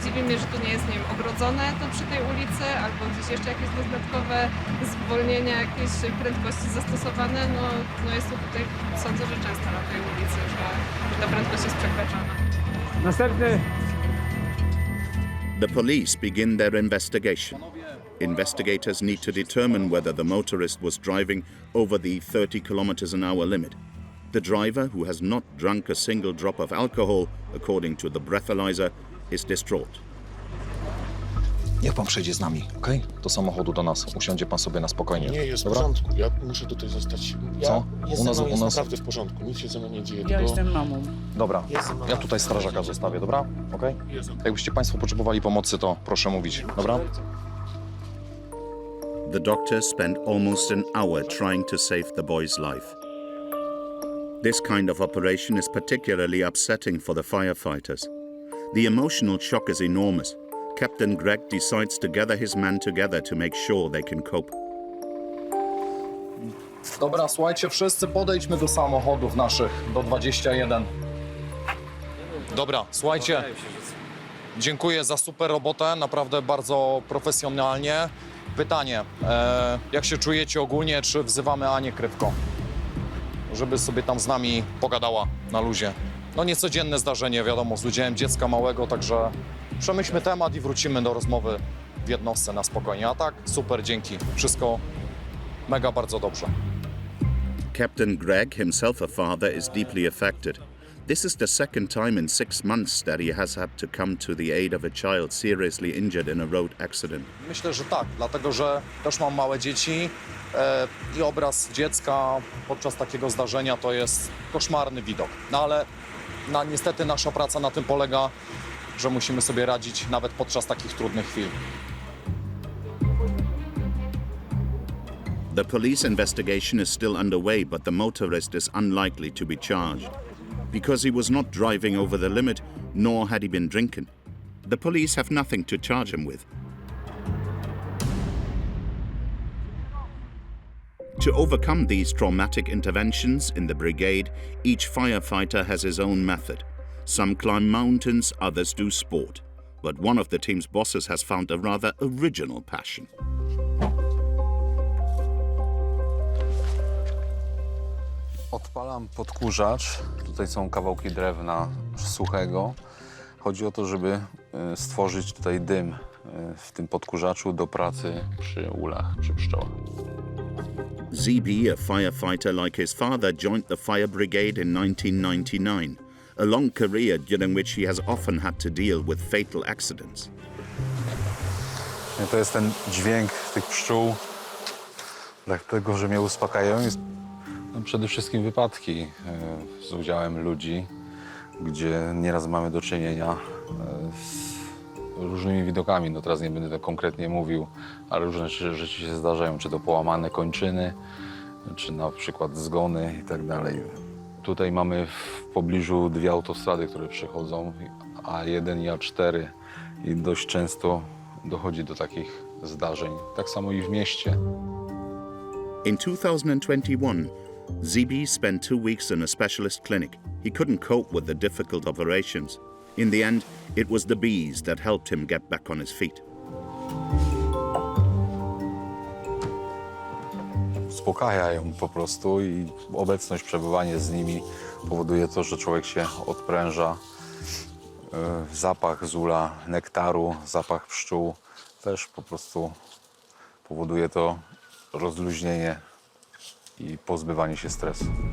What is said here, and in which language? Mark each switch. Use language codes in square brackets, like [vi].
[pl] Dziwi mnie, że tu nie jest, nie wiem, ogrodzone to przy tej ulicy, albo gdzieś jeszcze jakieś dodatkowe zwolnienia, jakieś prędkości zastosowane. No jest to tutaj, sądzę, że często na tej ulicy, że ta prędkość jest przekraczana. Następny. [en] The police begin their investigation. Investigators need to determine whether the motorist was driving over the 30 km/h limit. The driver, who has not drunk a single drop of alcohol, according to the breathalyzer, is distraught. [pl] Niech pan przejdzie z nami, okej? Do samochodu do nas. Usiądzie pan sobie na spokojnie. Nie, jest w dobra? porządku. Ja muszę tutaj zostać. Co? Jest naprawdę w porządku. Nic się ze mną nie dzieje. Ja jestem mamą. Dobra, ja tutaj strażaka zostawię, dobra? Okej? Jakbyście państwo potrzebowali pomocy, to proszę mówić, dobra? [en] The doctor spent almost an hour trying to save the boy's life. This kind of operation is particularly upsetting for the firefighters. The emotional shock is enormous. Captain Greg decides to gather his men together to make sure they can cope. [pl] Dobra, słuchajcie, wszyscy podejdźmy do samochodów naszych, do 21. Dobra, słuchajcie, dziękuję za super robotę, naprawdę bardzo profesjonalnie. Pytanie, jak się czujecie ogólnie, czy wzywamy Anię Krywko, żeby sobie tam z nami pogadała na luzie? No niecodzienne zdarzenie, wiadomo, z udziałem dziecka małego, także przemyślmy temat i wrócimy do rozmowy w jednostce na spokojnie. A tak, super, dzięki. Wszystko mega bardzo dobrze. [en] Captain Greg, himself a father, is deeply affected. This is the second time in 6 months that he has had to come to the aid of a child seriously injured in a road accident. [pl] Myślę, że tak, dlatego że też mam małe dzieci i obraz dziecka podczas takiego zdarzenia to jest koszmarny widok. No ale niestety nasza praca na tym polega, że musimy sobie radzić nawet podczas takich trudnych chwil. [en] The police investigation is still underway, but the motorist is unlikely to be charged because he was not driving over the limit, nor had he been drinking. The police have nothing to charge him with. To overcome these traumatic interventions in the brigade, each firefighter has his own method. Some climb mountains, others do sport. But one of the team's bosses has found a rather original passion. [pl] Odpalam podkurzacz. Tutaj są kawałki drewna suchego. Chodzi o to, żeby stworzyć tutaj dym w tym podkurzaczu do pracy przy ulach, przy pszczołach. [en] ZB, a firefighter like his father, joined the fire brigade in 1999, a long career during which he has often had to deal with fatal accidents. [pl] To jest ten dźwięk tych pszczół, dlatego że mnie uspokajają. No, przede wszystkim wypadki z udziałem ludzi, gdzie nieraz mamy do czynienia z różnymi widokami. No teraz nie będę tak konkretnie mówił, ale różne rzeczy się zdarzają, czy to połamane kończyny, czy na przykład zgony i tak dalej. Tutaj mamy w pobliżu dwie autostrady, które przechodzą, A1 i A4 i dość często dochodzi do takich zdarzeń. Tak samo i w mieście. [en] In 2021, Zibi spent 2 weeks in a specialist clinic. He couldn't cope with the difficult operations. In the end, it was the bees that helped him get back on his feet. [pl] Uspokajają po prostu i obecność, przebywanie z nimi powoduje to, że człowiek się odpręża. Zapach zula, nektaru, zapach pszczół też po prostu powoduje to rozluźnienie i pozbywanie się stresu.